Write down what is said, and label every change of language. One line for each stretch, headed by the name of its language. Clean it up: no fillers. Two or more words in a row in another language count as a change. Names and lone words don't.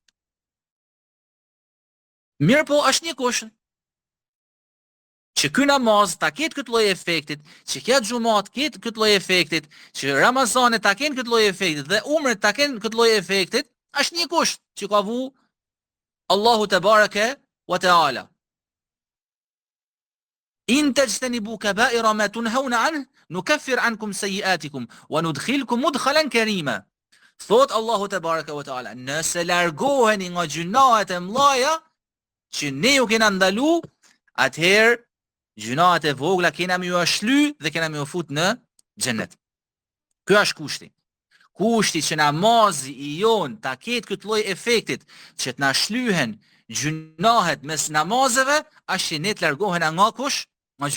Albanian: Mirë po, është një kusht që ky namaz ta ketë këtë lloj efektit, që kjo xhuma të ketë këtë lloj efektit, që Ramazanet ta kenë këtë lloj efektit dhe umret ta kenë këtë lloj efektit, është një kusht që ka vu Allahu
Arabic: تبارك وتعالى. إن تجتنبوا كبائر ما تنهون عنه نكفر عنكم سيئاتكم وندخلكم مدخلا كريما.
Albanian: Thot Allahu
Arabic: تبارك وتعالى,
Albanian: nëse largoheni nga gjunahet e mëdha që ne ju kena ndalu, atëherë gjunahet e vogla kena më ju shly dhe kena më ju fut në xhennet. Ky është kushti. Kushti që namazi i jon ta ketë këtë lloj efektit që të na shlyhen gjunahet mes namazeve, është që ne të largohen nga kush?